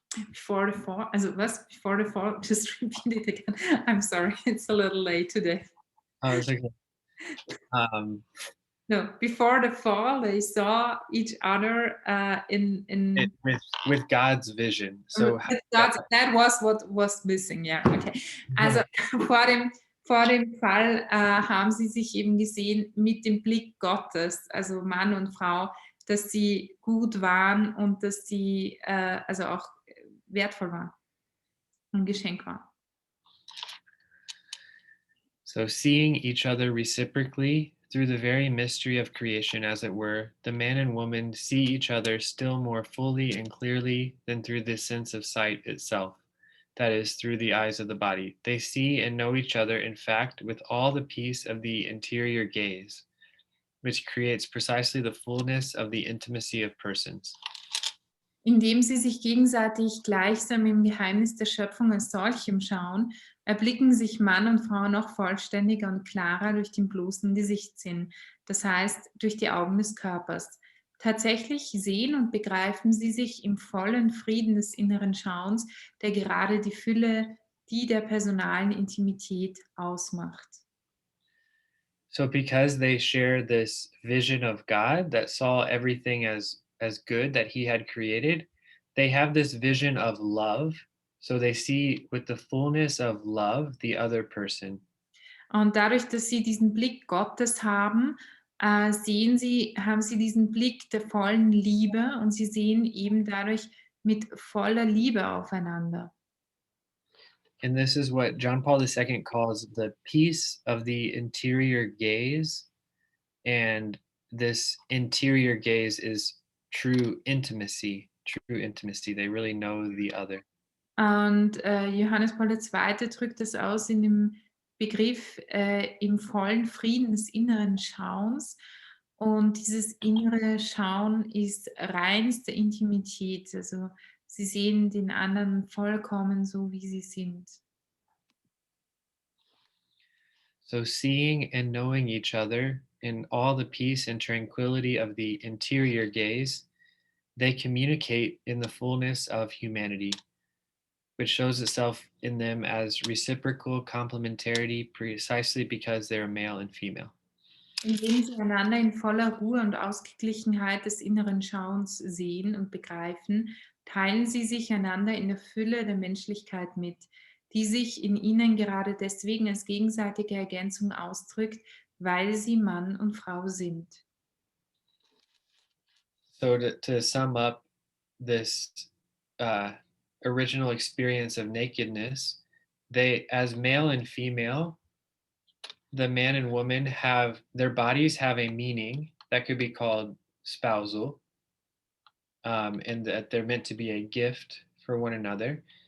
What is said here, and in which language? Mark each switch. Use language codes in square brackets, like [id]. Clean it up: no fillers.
[en] before the fall, [de] also was? [en] Before the fall, just repeat it again. I'm sorry, it's a little late today. Oh, it's okay. No, before the fall, they saw each other in With God's vision. So that was what was missing, ja, okay. [de] Also vor dem Fall haben sie sich eben gesehen mit dem Blick Gottes, also Mann und Frau, dass sie gut waren und dass sie also auch wertvoll waren, ein Geschenk waren. [en] So seeing each other reciprocally through the very mystery of creation, as it were, the man and woman see each other still more fully and clearly than through the sense of sight itself, that is, through the eyes of the body. They see and know each other, in fact, with all the peace of the interior gaze, which creates precisely the fullness of the intimacy of persons. [de] Indem sie sich gegenseitig gleichsam im Geheimnis der Schöpfung als solchem schauen, erblicken sich Mann und Frau noch vollständiger und klarer durch den bloßen Gesichtssinn, das heißt durch die Augen des Körpers. Tatsächlich sehen und begreifen sie sich im vollen Frieden des inneren Schauens, der gerade die Fülle, die der personalen Intimität ausmacht. [en] So because they share this vision of God that saw everything as good that he had created, they have this vision of love. So they see with the fullness of love the other person. [de] Und dadurch, dass sie diesen Blick Gottes haben, haben sie diesen Blick der vollen Liebe und sie sehen eben dadurch mit voller Liebe aufeinander. [en] And this is what John Paul II calls the peace of the interior gaze. And this interior gaze is true intimacy, true intimacy. They really know the other. [de] Und Johannes Paul II. Drückt das aus in dem Begriff im vollen Frieden des inneren Schauens. Und dieses innere Schauen ist reinste Intimität. Also sie sehen den anderen vollkommen so, wie sie sind. [en] So seeing and knowing each other in all the peace and tranquility of the interior gaze, they communicate in the fullness of humanity, which shows itself in them as reciprocal complementarity precisely because they're male and female. [de] Indem sie einander in voller Ruhe und Ausgeglichenheit des inneren Schauens sehen und begreifen, teilen sie sich einander in der Fülle der Menschlichkeit mit, die sich in ihnen gerade deswegen als gegenseitige Ergänzung ausdrückt, weil sie Mann und Frau sind. [en] So to sum up this original experience of nakedness, they, as male and female, the man and woman have, their bodies have a meaning that could be called spousal, and that they're meant to be a gift for one another.